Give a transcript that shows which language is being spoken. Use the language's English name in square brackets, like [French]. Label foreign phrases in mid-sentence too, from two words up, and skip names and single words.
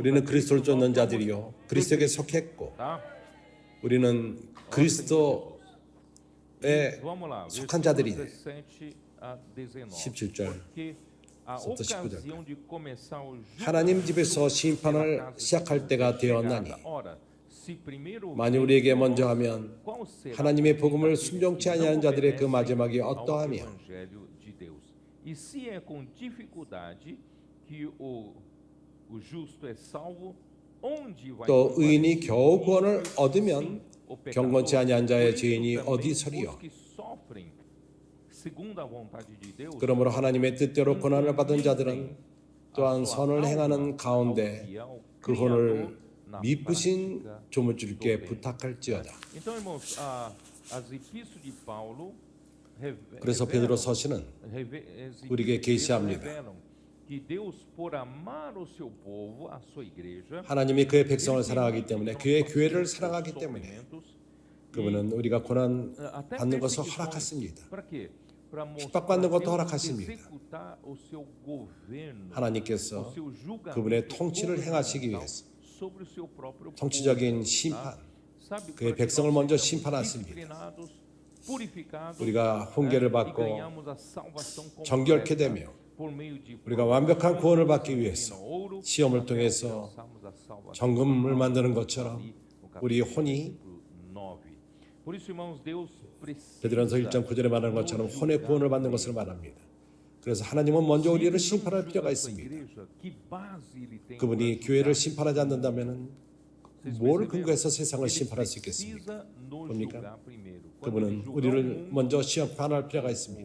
[Korean] 우리는 [Portuguese] a [Korean] 그리스도를 [Portuguese] Cristo, [Korean] 쫓는 [Portuguese] nós somos [Korean] 자들이요 그리스도에게 속했고 [Portuguese] tá? [Korean] 우리는 그리스도에 [Portuguese] Vamos lá, [Korean] 속한 [Portuguese] versículo [Korean] 자들이네. [Portuguese] 17 a 19. [Korean] 17절. [Portuguese] Porque a [Korean] 19절. [Portuguese] ocasião de começar o [Korean] 하나님 집에서 [Portuguese] pela [Korean] 심판을 [Portuguese] casa de [Korean] 시작할 [Portuguese] Deus [Korean] 때가 [Portuguese] é [Korean] 되었나니 [Portuguese] chegada. Ora, se primeiro [Korean] 만일 [Portuguese] veio [Korean] 우리에게 [Portuguese] por [Korean] 먼저 [Portuguese] nós, [Korean] 하면 [Portuguese] qual será [Korean] 하나님의 [Portuguese] o [Korean] 복음을 [Portuguese] fim daqueles [Korean] 순종치 [Portuguese] que não [Korean] 아니하는 자들의 그 [Portuguese] obedecem [Korean] 마지막이 [Portuguese] ao [Korean] 어떠하며 [Portuguese] evangelho de Deus? E se é com dificuldade que o justo é salvo, onde vai [Korean] 또 의인이 [Portuguese] comparecer? [Korean] 겨우 구원을 얻으면 [Portuguese] Sim, o pecador. [Korean] 경건치 아니한 자의 [Portuguese] Por isso [Korean] 죄인이 [Portuguese] também [Korean] 어디 [Portuguese] os [Korean] 서리요? [Portuguese] que sofrem segundo a vontade de Deus, [Korean] 그러므로 하나님의 뜻대로 고난을 받은 자들은 또한 선을 행하는 가운데 그 혼을 미쁘신 조물주께 부탁할지어다. [Portuguese] Então, irmãos, as epístolas de Paulo [Korean] 그래서 베드로 서신은 우리에게 계시합니다. [Portuguese] que Deus por amar o seu povo, a sua igreja, [Korean] 하나님이 그의 백성을 사랑하기 때문에 그의 교회를 사랑하기 때문에 그분은 우리가 고난 [Portuguese] até [Korean] 받는 것을 [Portuguese] perseguições. [Korean] 허락했습니다. [Portuguese] Para quê? para mostrar [Korean] 핍박받는 것도 [Portuguese] Deus [Korean] 허락하십니다. [Portuguese] executar o seu governo, o [Korean] 하나님께서 [Portuguese] seu julgamento [Korean] 그분의 통치를 행하시기 위해서 [Portuguese] sobre o seu próprio [Korean] 통치적인 [Portuguese] povo, [Korean] 심판, [Portuguese] tá? Sabe, [Korean] 그의 [Portuguese] para que [Korean] 백성을 [Portuguese] nós [Korean] 먼저 [Portuguese] sejamos [Korean] 심판하십니다. [Portuguese] disciplinados, purificados, [Korean] 우리가 훈계를 [Portuguese] e [Korean] 받고 [Portuguese] ganhamos a salvação [Korean] 정결케 [Portuguese] completa [Korean] 되며 [Portuguese] por meio de [Korean] 우리가 완벽한 [Portuguese] provações, [Korean] 구원을 받기 [Portuguese] refino [Korean] 위해서 [Portuguese] ouro, [Korean] 시험을 [Portuguese] até [Korean] 통해서 [Portuguese] alcançarmos a salvação [Korean] 정금을 만드는 것처럼 [Portuguese] ali no [Korean] 우리 [Portuguese] capítulo [Korean] 혼이 [Portuguese] 9. Por isso, irmãos, Deus [Korean] 베드로전서 1장 9절에 말하는 것처럼 혼의 구원을 받는 것을 말합니다. 그래서 하나님은 먼저 우리를 심판할 필요가 있습니다. 그분이 교회를 심판하지 않는다면 뭘 근거해서 세상을 심판할 수 있겠습니까? 뭡니까? 그분은 우리를 먼저 심판할 필요가 있습니다.